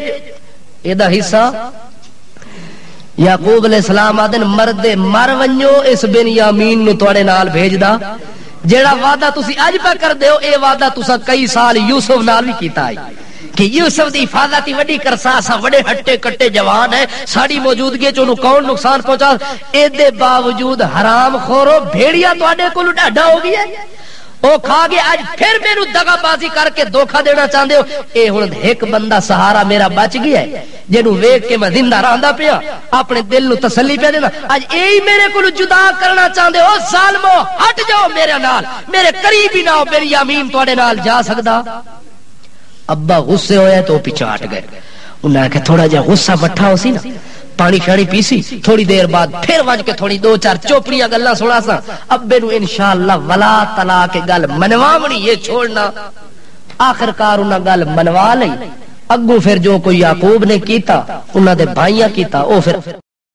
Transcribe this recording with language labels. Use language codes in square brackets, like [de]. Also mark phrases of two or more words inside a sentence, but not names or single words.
[pa] اے دا حصہ یعقوب علیہ السلام آدن مرد مر ونجو اس بنیامین نو توڑے نال بھیجدا، جیڑا وعدہ تسی اج پہ کر دیو، اے وعدہ تسا کئی سال یوسف نال بھی کیتا ہے کہ یوسف دی حفاظت وڈی کرسا، اسا وڈے ہٹے کٹے جوان ہے، ساڈی موجودگی چ کون نقصان پہنچا، اے دے باوجود حرام خورو بھیڑیا تواڈے کول ڈاڈا ہو گیا ہے، او کھا گیا، اج پھر مینوں دغا بازی کر کے دھوکا دینا چاہندے ہو۔ اے ہن ایک بندہ سہارا میرا بچ گیا ہے، جنوں ویکھ کے میں زندہ رہندا پیا، اپنے دل نو تسلی پیا دینا، اج ایہی میرے کول جدا کرنا چاہندے ہو، ظالمو ہٹ جاؤ میرے نال، میرے قریب ہی نہ ہو، بنیامین تواڈے نال جا سکدا۔ ابا غصے ہویا تو پیچھے ہٹ گئے، انہاں نے کہ تھوڑا جہا غصہ مٹھا ہو سی نا، پانی شانی پیسی، تھوڑی دیر بعد پھر وج کے تھوڑی 2-4 چوپڑیاں گلاں سنا سا، ابے نو [ar] انشاءاللہ [pa] ولا تلا کے گل منواونی، یہ چھوڑنا۔ آخر کار انہاں گل منوا لئی، اگوں پھر جو کوئی یعقوب نے کیتا انہاں دے بھائیاں کیتا، او پھر